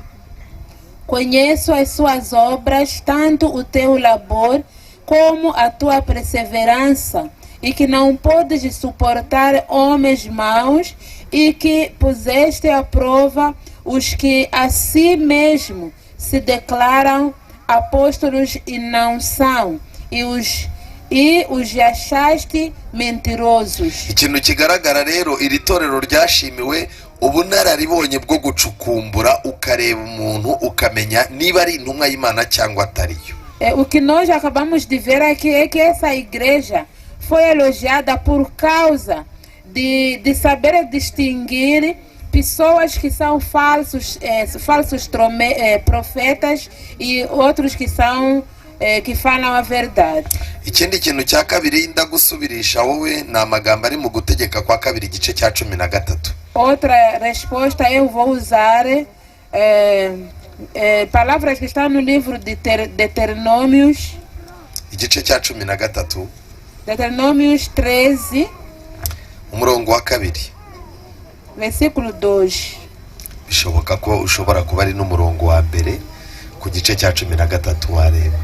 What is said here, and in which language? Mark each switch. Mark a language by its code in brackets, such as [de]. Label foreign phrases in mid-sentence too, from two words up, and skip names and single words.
[pt] Conheço as suas obras, tanto o teu labor como a tua perseverança, e que não podes suportar homens maus, e que puseste à prova os que a si mesmo se declaram apóstolos e não são, e os achaste mentirosos. [rw] Ikintu kigaragara rero, iri torero ryashimiwe ubunararibonye bwo gucukumbura ukareba umuntu ukamenya niba ari intumwa y'Imana cyangwa atariyo. [pt] O que nós acabamos de ver aqui é que essa igreja foi elogiada por causa de saber distinguir pessoas que são falsos profetas e outros que são que falam a verdade. [rw] Ikindi kintu cya kabiri ndagusubirisha wowe na amagambo ari mu gutegeka kwa 2 igice cya 13. [pt] Outra resposta eu vou usar palavras que estão no livro de Deuteronômios. [rw] Igice cya 13. [pt] Deuteronômios 13. [rw] umurongo wa 2. [pt] Versículo 2. [rw] Bishoboka ko ushobora kuba ari n'umurongo wa mbere ku gice cya 13 wareba.